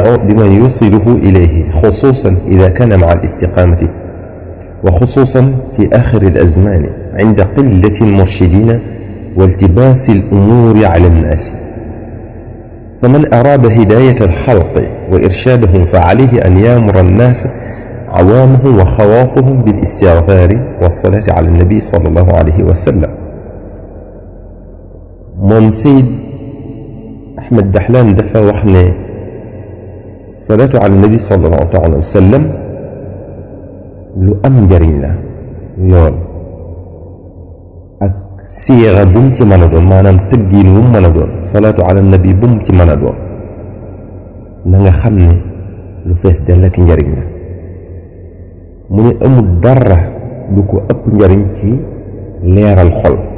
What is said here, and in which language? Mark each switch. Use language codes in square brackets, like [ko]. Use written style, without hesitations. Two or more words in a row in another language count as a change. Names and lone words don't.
[ar] بمن يوصله إليه خصوصا إذا كان مع الاستقامة وخصوصا في آخر الأزمان عند قلة المرشدين والتباس الأمور على الناس فمن أراد هداية الخلق وإرشادهم فعليه أن يأمر الناس عوامهم وخواصهم بالاستغفار والصلاة على النبي صلى الله عليه وسلم. [wo] moom Seyd Ahmed Dahlan dafa wax ne [ar] صلاة على النبي صلى الله عليه وسلم [wo] lu am njariñ la lool ak siixa bu mu ci mën a doon maanaam tëggiin wu mu mën a doon [ar] صلاة على النبي [wo] bu mu ci mën a doon na nga xam ne lu fees dell ak njariñ la mu ne amul dara du ko ëpp njariñ ci leeral xol